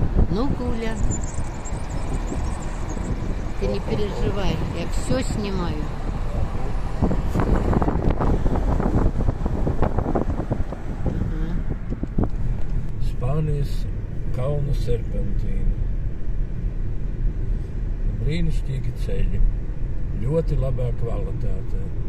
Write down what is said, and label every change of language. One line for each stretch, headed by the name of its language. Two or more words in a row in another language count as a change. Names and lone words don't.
Russian: Ну, Гуля, ты не переживай, я все снимаю.
Latvian: Spānijas kalnu serpentīna. Brīnišķīgi ceļi. Ļoti labā kvalitātē.